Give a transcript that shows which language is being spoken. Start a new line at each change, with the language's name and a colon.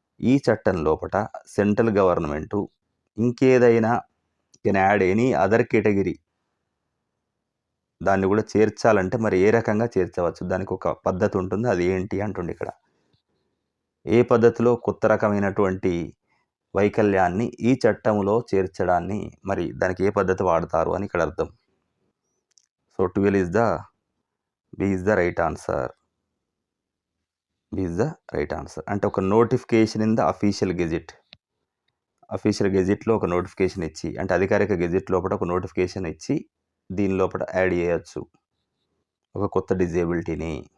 Telugu: ఈ చట్టం లోపట సెంట్రల్ గవర్నమెంటు ఇంకేదైనా
English: can add any other category,
Telugu: దాన్ని కూడా చేర్చాలంటే మరి ఏ రకంగా చేర్చవచ్చు, దానికి ఒక పద్ధతి ఉంటుంది. అది ఏంటి అంటుండే ఇక్కడ. ఏ పద్ధతిలో కొత్త రకమైనటువంటి వైకల్యాన్ని ఈ చట్టంలో చేర్చడాన్ని మరి దానికి ఏ పద్ధతి వాడతారు అని ఇక్కడ అర్థం.
English: So 12 is the B is the right answer. B is the right answer.
Telugu: అంటే ఒక
English: Notification in the official gazette.
Telugu: Official గెజిట్లో ఒక నోటిఫికేషన్ ఇచ్చి, అంటే అధికారిక గెజిట్ లోపల ఒక నోటిఫికేషన్ ఇచ్చి దీని లోపల యాడ్ చేయొచ్చు ఒక కొత్త డిజేబిలిటీని.